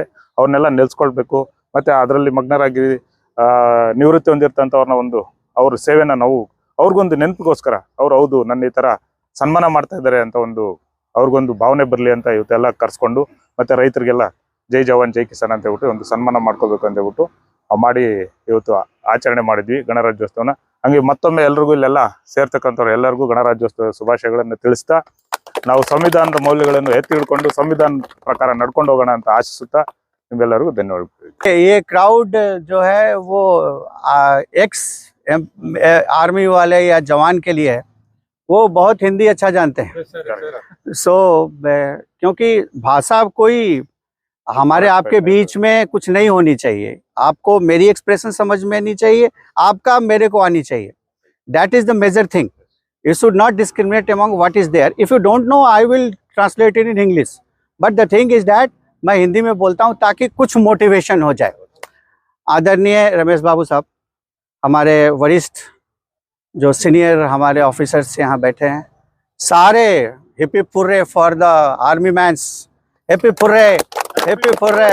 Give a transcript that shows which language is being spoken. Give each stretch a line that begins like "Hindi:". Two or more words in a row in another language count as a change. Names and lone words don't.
Kannada: ಅವ್ರನ್ನೆಲ್ಲ ನೆಲೆಸ್ಕೊಳ್ಬೇಕು, ಮತ್ತೆ ಅದರಲ್ಲಿ ಮಗ್ನರಾಗಿ ನಿವೃತ್ತಿ ಹೊಂದಿರ್ತಂಥವ್ರನ್ನ ಅವ್ರ ಸೇವೆನ ನಾವು ಅವ್ರಿಗೊಂದು ನೆನಪಿಗೋಸ್ಕರ ಹೌದು ನನ್ನ ಈ ತರ ಸನ್ಮಾನ ಮಾಡ್ತಾ ಇದ್ದಾರೆ ಅಂತ ಅವ್ರಿಗೊಂದು ಭಾವನೆ ಬರಲಿ ಅಂತ ಇವತ್ತೆಲ್ಲ ಕರ್ಸ್ಕೊಂಡು ಮತ್ತೆ ರೈತರಿಗೆಲ್ಲ
Hindi: जय जवान जय किसान
Kannada: ಅಂತ ಹೇಳ್ಬಿಟ್ಟು ಒಂದು ಸನ್ಮಾನ ಮಾಡ್ಕೋಬೇಕು ಅಂತ ಹೇಳ್ಬಿಟ್ಟು ಮಾಡಿ ಇವತ್ತು ಆಚರಣೆ ಮಾಡಿದ್ವಿ ಗಣರಾಜ್ಯೋತ್ಸವನ। ಹಂಗೆ ಮತ್ತೊಮ್ಮೆ ಎಲ್ರಿಗೂ ಇಲ್ಲೆಲ್ಲ ಸೇರ್ತಕ್ಕಂಥವ್ರು ಎಲ್ಲರಿಗೂ ಗಣರಾಜ್ಯೋತ್ಸವ ಶುಭಾಶಯಗಳನ್ನು ತಿಳಿಸ್ತಾ ನಾವು ಸಂವಿಧಾನದ ಮೌಲ್ಯಗಳನ್ನು ಎತ್ತಿ ಹಿಡ್ಕೊಂಡು ಸಂವಿಧಾನ ಪ್ರಕಾರ ನಡ್ಕೊಂಡು ಹೋಗೋಣ ಅಂತ ಆಶಿಸುತ್ತಾ ನಿಮ್ಮೆಲ್ಲರಿಗೂ ಧನ್ಯವಾದ।
Hindi: ये क्राउड जो है वो
English: ex army
Hindi: वाले या जवान के लिए है, वो बहुत हिंदी अच्छा जानते हैं। क्योंकि भाषा कोई हमारे आपके बीच में कुछ नहीं होनी चाहिए। आपको मेरी एक्सप्रेशन समझ में आनी चाहिए, आपका मेरे को आनी चाहिए।
English: that is the major thing. you should not discriminate among what is there. if you don't know I will translate it in English, but the thing is that
Hindi: मैं हिंदी में बोलता हूँ ताकि कुछ मोटिवेशन हो जाए। आदरणीय रमेश बाबू साहब, हमारे वरिष्ठ जो सीनियर हमारे ऑफिसर्स यहाँ बैठे हैं, सारे
English: hip hurray for the army mans, hip hurray, hip hurray.